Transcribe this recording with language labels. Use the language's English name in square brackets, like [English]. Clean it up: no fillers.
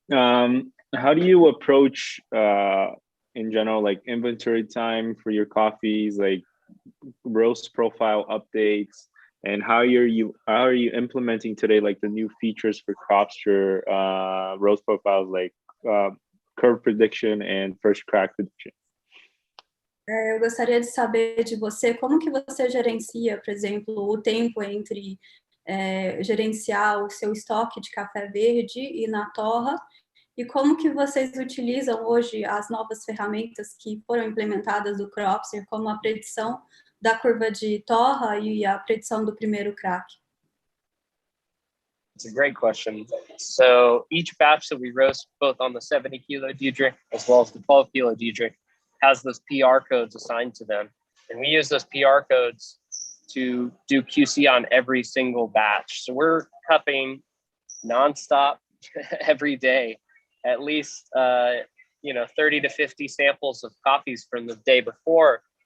[English] How do you approach, in general, like inventory time for your coffees, like roast profile updates, and how are you implementing today, like the new features for Cropster roast profiles, like curve prediction and first crack prediction? [Portuguese] Eu gostaria de saber de você como que você gerencia, por exemplo, o tempo entre gerenciar o seu estoque de café verde e na torra, e como que vocês utilizam hoje as novas ferramentas que foram implementadas do Cropster, como a predição da curva de torra e a predição do primeiro crack? [English] It's a great question. So each batch that we roast, both on the 70 kilo Diedrich as well as the 12 kilo Diedrich, has those PR codes assigned to them. And we use those PR codes to do QC on every single batch. So we're cupping nonstop every day, at least 30 to 50 samples of coffees from the day before.